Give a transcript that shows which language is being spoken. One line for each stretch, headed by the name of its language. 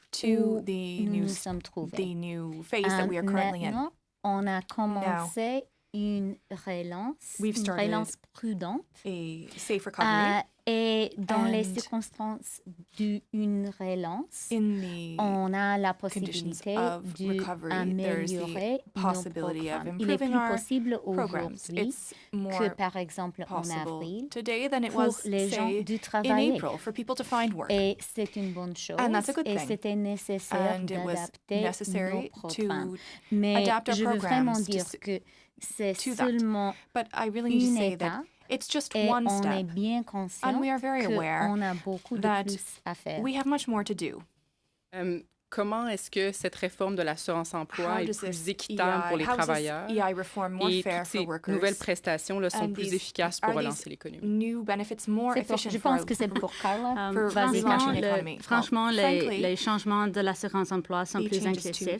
English: to the new phase that we are currently in.
French: On a commencé une relance prudente.
English: A safe recovery.
French: Et dans les circonstances d'une relance, on a la possibilité d'améliorer nos programmes. Il est plus possible aujourd'hui que, par exemple, en avril, pour les gens de travailler. Et c'est une bonne chose. Et c'était nécessaire d'adapter nos programmes. Mais je veux vraiment dire que c'est seulement une étape.
English: It's just one step, and we are very aware that we have much more to do.
French: Comment est-ce que cette réforme de l'assurance-emploi est plus équitable pour les travailleurs et toutes ces nouvelles prestations là, sont plus efficaces pour relancer l'économie? Je pense que c'est pour Carla. Franchement, les changements de l'assurance-emploi sont plus inclusifs.